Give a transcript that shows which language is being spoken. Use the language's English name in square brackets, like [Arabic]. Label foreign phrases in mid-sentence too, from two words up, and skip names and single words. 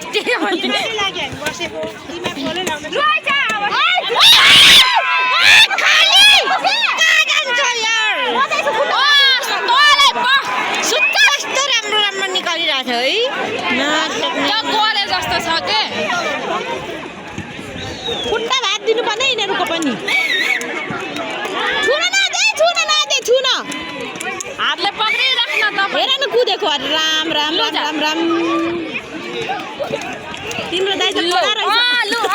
[Nepali] राम्रो राम्रो निकालिरहेको छ है गरे जस्तो छ के खुट्टा भात दिनुपर्ने यिनीहरूको पनि छुन हातले पक्रिराख्न त हेर न कुदेको अरे राम राम राम राम राम तिम्रो दाइ त कडा रहेछ